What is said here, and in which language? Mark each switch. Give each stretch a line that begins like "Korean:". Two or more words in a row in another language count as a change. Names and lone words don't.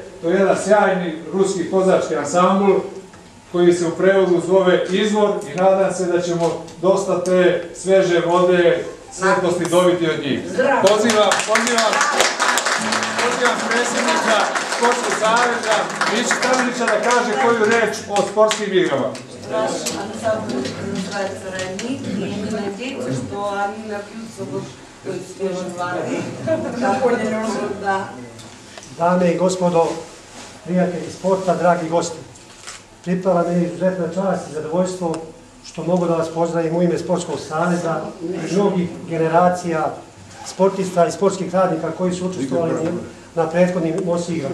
Serbian: To je jedan sjajni ruski kozački ansambl koji se u prevodu zove Izvor i nadam se da ćemo dosta te sveže vode, svetlosti dobiti od njih. Pozivam predsjednika Sportskog saveza Miću Stanića da kaže koju reč o sportskim igrama.
Russian: Ансамбль называется «Родник», и они надеются, что они напьются вот той свежей воды.
Serbian: Dame i gospodo, prijatelji sporta, dragi gosti, pripala mi izuzetna čast i zadovoljstvo što mogu da vas pozdravim u ime Sportskog saveza i mnogih generacija sportista i sportskih radnika koji su učestvovali na prethodnim Mosi igrama.